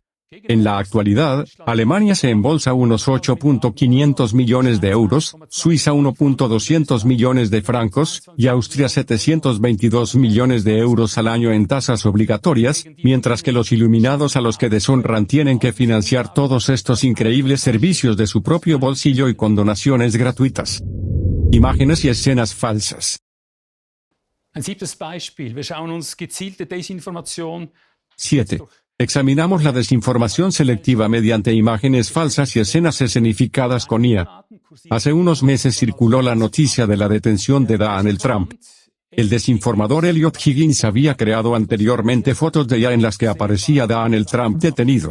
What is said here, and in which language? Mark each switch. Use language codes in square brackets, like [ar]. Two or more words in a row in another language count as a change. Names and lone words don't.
[es] En la actualidad, Alemania se embolsa unos 8.500 millones de euros, Suiza 1.200 millones de francos, y Austria 722 millones de euros al año en tasas obligatorias, mientras que los iluminados a los que deshonran tienen que financiar todos estos increíbles servicios de su propio bolsillo y con donaciones gratuitas. Imágenes y escenas falsas. [de] Ein siebtes Beispiel. Wir schauen uns gezielte Desinformation 7. [es] Examinamos la desinformación selectiva mediante imágenes falsas y escenas escenificadas con IA. Hace unos meses circuló la noticia de la detención de Donald Trump. El desinformador Elliot Higgins había creado anteriormente fotos de IA en las que aparecía Donald Trump detenido.